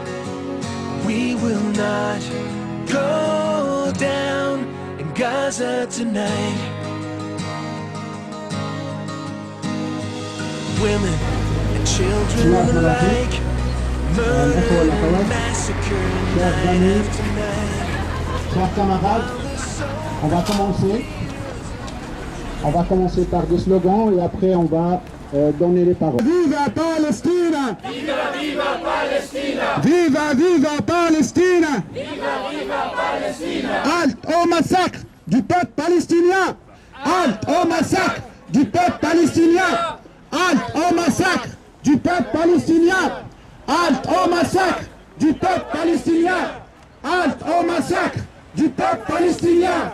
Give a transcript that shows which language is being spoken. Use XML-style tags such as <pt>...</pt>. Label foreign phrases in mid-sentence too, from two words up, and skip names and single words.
<en>We will not go down in Gaza tonight. Women and children alike, murdered and massacred night after night.</en> <fr>Chers camarades, on va commencer par des slogans et après on va donner les paroles.</fr> <es>Viva Palestina! Viva, viva Palestina! Viva, viva Palestina! Viva, viva Palestina!</es> <fr>Halte au massacre du peuple palestinien! Halte au massacre du peuple palestinien! Halte au massacre du peuple palestinien! Halte au massacre du peuple palestinien! Halte au massacre du peuple palestinien!</fr>